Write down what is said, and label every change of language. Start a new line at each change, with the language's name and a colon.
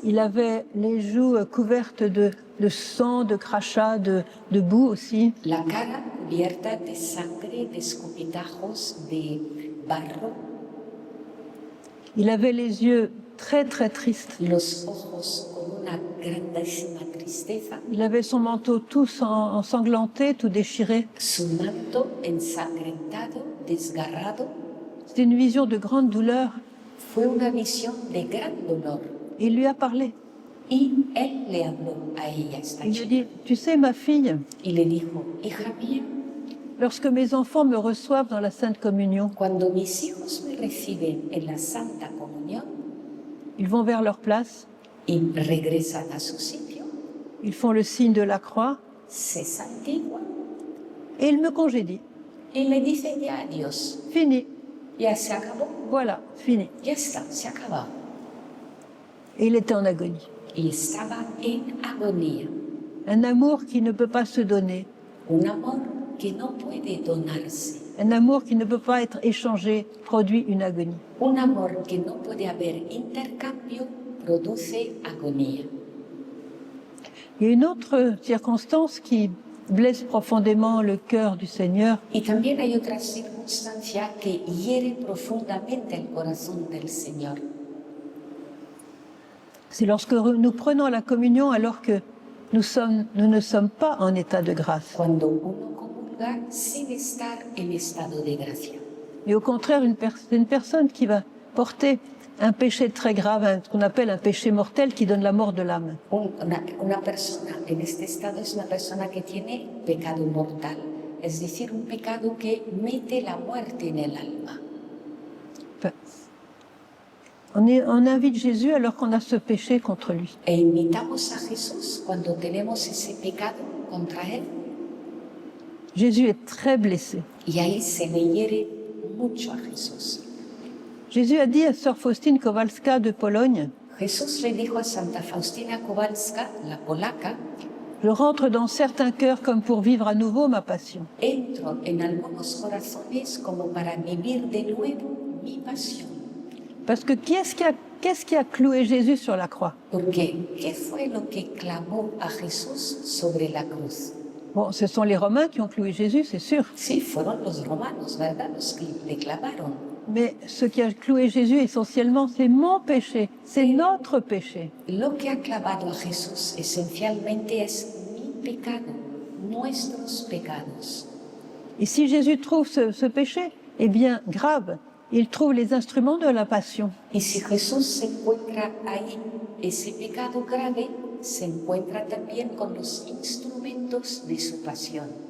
French: il avait les joues couvertes de sang, de crachats, de boue aussi.
Spanish: la cara cubierta de sangre, de escupitajos, de barro,
French: Il avait les yeux très très tristes.
Spanish: los ojos con una grandísima tristeza,
French: Il avait son manteau tout ensanglanté, tout déchiré.
Spanish: su manto ensangrentado, desgarrado.
French: C'était une vision de grande douleur.
Spanish: Fue una visión de gran dolor.
French: Et il lui a parlé.
Spanish: Y él le habló a ella, esta
French: Il lui a
Spanish: chica,
French: dit, tu sais ma fille,
Spanish: y le dijo: hija mía,
French: lorsque mes enfants me reçoivent dans la Sainte Communion,
Spanish: Cuando mis hijos me reciben en la Santa Comunión
French: ils vont vers leur place,
Spanish: y regresan a su sitio,
French: ils font le signe de la croix
Spanish: se santiguan
French: et ils me congédient.
Spanish: y me dicen ya adiós,
French: Fini,
Spanish: ya se acabó,
French: voilà, fini.
Spanish: ya está, se ha acabado.
French: Et il était en agonie.
Spanish: Y estaba en agonía,
French: Un amour qui ne peut pas se donner,
Spanish: un amor que no puede donarse,
French: un amour qui ne peut pas être échangé, produit une agonie.
Spanish: un amor que no puede haber intercambio, produce agonía.
French: Il y a une autre circonstance qui blesse profondément le cœur du Seigneur,
Spanish: Y también hay otra circunstancia que hiere profundamente el corazón del Señor.
French: c'est lorsque nous prenons la communion alors que nous ne sommes pas en état de grâce.
Spanish: Cuando uno comulga sin estar en estado de gracia.
French: Mais au contraire, une personne qui va porter un péché très grave, ce qu'on appelle un péché mortel qui donne la mort de l'âme.
Spanish: Una persona en este estado es una persona que tiene pecado mortal, es decir, un pecado que mete la muerte en el alma.
French: Enfin, on invite Jésus alors qu'on a ce péché contre lui.
Spanish: E invitamos a Jesús cuando tenemos ese pecado contra Él.
French: Jésus est très blessé.
Spanish: Y ahí se le hiere mucho a Jesús.
French: Jésus a dit à sœur Faustine Kowalska de Pologne,
Spanish: Jesús le dijo a Santa Faustina Kowalska, la polaca,
French: je rentre dans certains cœurs comme pour vivre à nouveau ma passion.
Spanish: entro en algunos corazones como para vivir de nuevo mi pasión.
French: Parce que qu'est-ce qui a cloué Jésus sur la croix?
Spanish: Porque, ¿qué fue lo que clavó a Jesús sobre la cruz?
French: Bon, ce sont les Romains qui ont cloué Jésus, c'est sûr.
Spanish: Sí, fueron los romanos, ¿verdad? Los que le clavaron.
French: Mais ce qui a cloué Jésus essentiellement, c'est mon péché, c'est notre péché.
Spanish: Lo que ha clavado a Jesús esencialmente es mi pecado, nuestros pecados.
French: Et si Jésus trouve ce péché, eh bien, grave, il trouve les instruments de la passion.
Spanish: Y si Jesús se encuentra ahí, ese pecado grave se encuentra también con los instrumentos de su pasión.